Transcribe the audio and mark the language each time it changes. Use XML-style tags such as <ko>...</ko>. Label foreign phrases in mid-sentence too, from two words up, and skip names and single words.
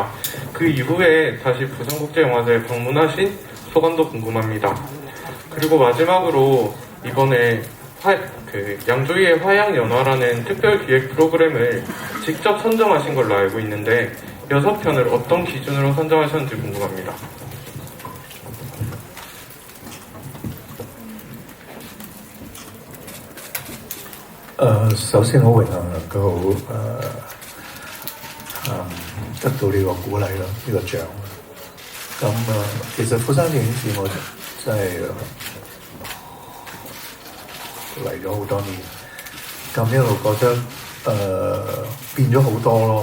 <ko>그 이후에 다시 부산국제영화제에 방문하신 소감도 궁금합니다. 그리고 마지막으로 이번에 양조위의 화양연화라는 특별 기획 프로그램을 직접 선정하신 걸로 알고 있는데 6편을 어떤 기준으로 선정하셨는지 궁금합니다.</ko> <yue>首先好榮幸能夠得到呢個鼓勵啦，呢個獎。咁其實釜山電影節我真係嚟咗好多年，咁一路覺得變咗好多咯。</yue>